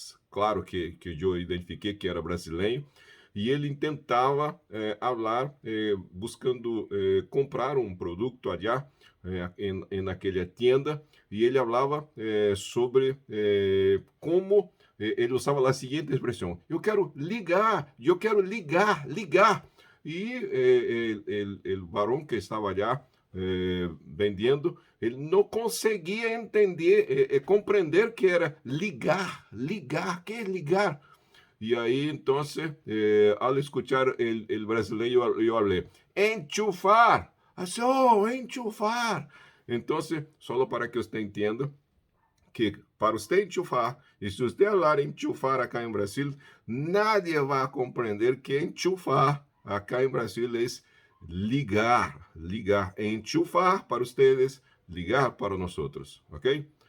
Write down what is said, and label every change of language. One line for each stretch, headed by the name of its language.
Portuguese: claro que eu identifiquei que era brasileiro, e ele tentava falar, buscando comprar um produto
Spanish: allá
Portuguese: naquela
Spanish: tienda,
Portuguese: e ele falava sobre como ele usava a seguinte expressão: eu quero ligar, ligar. E o varão que estava
Spanish: allá
Portuguese: vendendo, ele não conseguia entender, compreender que era ligar, ligar, que é ligar?
Spanish: Y ahí entonces, al escuchar el brasileño, yo hablé, enchufar. Así, oh, enchufar. Entonces, solo para que usted entienda, que para usted enchufar,
Portuguese: e se você falar enchufar acá em Brasil,
Spanish: nadie
Portuguese: vai compreender que enchufar acá em Brasil é ligar, ligar.
Spanish: Enchufar para ustedes,
Portuguese: ligar para nós outros,
Spanish: ok?